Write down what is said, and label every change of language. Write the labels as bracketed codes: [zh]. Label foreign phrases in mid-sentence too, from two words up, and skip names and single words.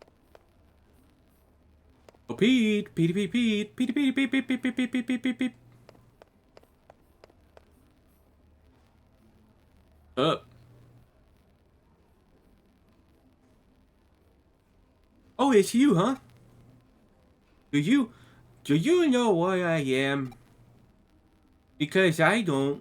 [en] Oh, Pete! Petey, Pete, Pete! Petey, Pete, Pete, Pete, Pete, Pete, Pete, Pete, Pete, Pete, Pete. Up. Oh, it's you, huh? Do you know what I am? Because I don't.